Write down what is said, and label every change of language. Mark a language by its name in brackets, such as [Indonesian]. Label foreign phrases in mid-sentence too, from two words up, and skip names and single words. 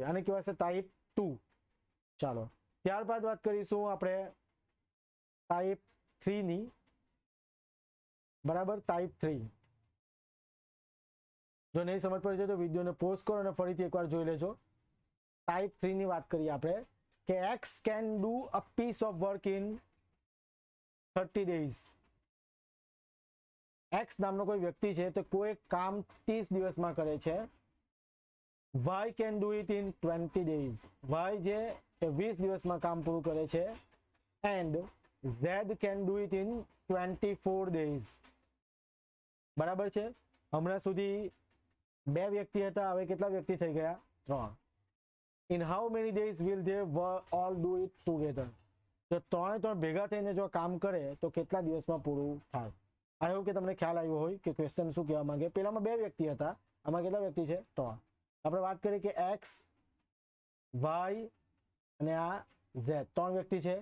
[Gujarati] આને કહેવાશે ટાઈપ 2. ચાલો ત્યારબાદ વાત કરીશું આપણે ટાઈપ 3 ની. બરાબર. ટાઈપ 3 જો નહીં સમજ પડી તો વિડીયોને પોઝ કરો અને ફરીથી એકવાર જોઈ લેજો. ટાઈપ 3 ની વાત કરીએ આપણે કે [English] X can do a piece of work in 30 days. [Gujarati] X નામનો કોઈ વ્યક્તિ છે તો કોઈ કામ 30 દિવસમાં કરે છે. [English] Y can do it in 20 days. [Gujarati] Y જે તે 20 દિવસમાં કામ પૂરું કરે છે. [English] and Z can do it in 24 days. [Gujarati] બરાબર છે. હમણાં સુધી 2 વ્યક્તિ હતા, હવે કેટલા વ્યક્તિ થઈ ગયા? 3. [English] In how many days will they all do it together? [Gujarati] તો 3 ભેગા થઈને જો કામ કરે તો કેટલા દિવસમાં પૂરું થાય? [English] I hope [Gujarati] કે તમને ખ્યાલ આવ્યો હોય કે ક્વેશ્ચન શું કહેવા માંગે. પેલામાં 2 વ્યક્તિ હતા, આમાં કેટલા વ્યક્તિ છે? 3. આપણે વાત કરીએ કે X, Y અને આ Z 3 વ્યક્તિ છે.